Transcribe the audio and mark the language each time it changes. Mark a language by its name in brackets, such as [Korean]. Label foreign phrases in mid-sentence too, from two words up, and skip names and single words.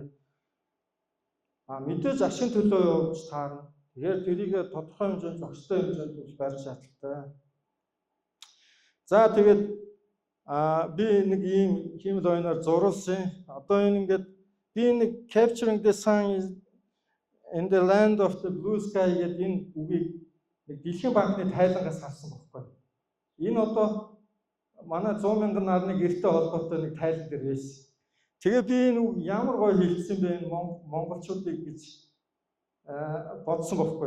[Mongolian] Мэдээж ашигын төлөө явуулж таарна. Тэгэхээр тэрийг тодорхой хэмжээнд зохистой хэмжээнд барих шаардлагатай. За тэгээд би нэг ийм хэмэл ойноор зуруулсан. Одоо энэ ингээд би нэг [English] capturing the sun in the land of the blue sky [Mongolian] гэдэг энэ үгийг нэг дэлхийн банкны тайлангаас харсан байхгүй. Энэ одоо манай 100,000 нарны гэртэй холбоотой нэг тайлан дээр байсан. Тэгээ би энэ үг ямар гоё хэлсэн бэ монголчуудыг гэж бодсон байхгүй.